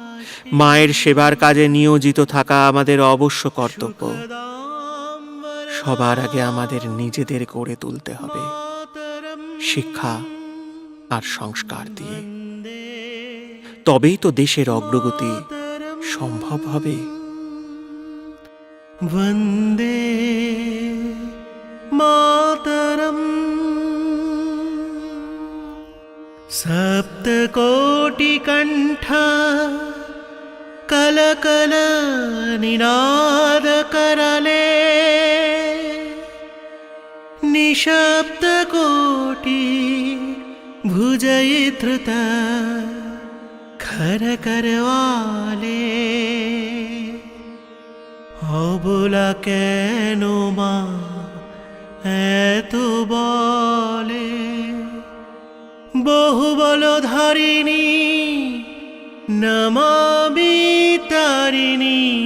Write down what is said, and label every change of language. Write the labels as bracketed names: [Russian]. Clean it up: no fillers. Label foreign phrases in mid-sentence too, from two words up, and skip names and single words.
[Bangla] মায়ের সেবার কাজে নিয়োজিত থাকা আমাদের অবশ্য কর্তব্য। সবার আগে আমাদের নিজেদের গড়ে তুলতে হবে শিক্ষা আর সংস্কার দিয়ে। তবেই তো দেশের অগ্রগতি সম্ভব হবে। [Sanskrit] वन्दे मातरम्। [Bangla] সপ্তকোটিকণ্ঠ কলকল নিনাদ করলে, নিশব্দকোটি ভুজয়ধৃত খর করবালে। অবলা কেন মা এত বলে, বহু বল ধারিণী নমামি তারিণী।